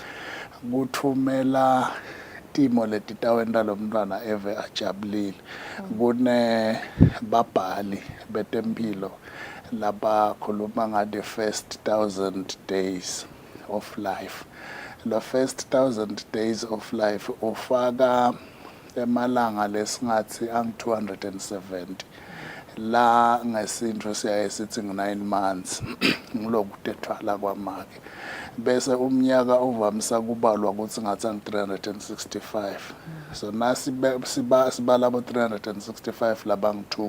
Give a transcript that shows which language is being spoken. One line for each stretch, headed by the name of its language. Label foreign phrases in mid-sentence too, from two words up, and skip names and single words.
Swati: kuthumela timo letitawenta lo mntwana eve ajabulile kune babhali betempilo labakhuluma ngade
English: first 1000 days of life the first 1000 days of life
Swati: ufaka emalanga lesingathi angu-270 la ngesintro siyaye sithi ngu9 months ngilokutethwala kwamake bese umnyaka uvamisa kubalwa ukuthi ngathi angu-365 so nasibala abo-365 labangu-2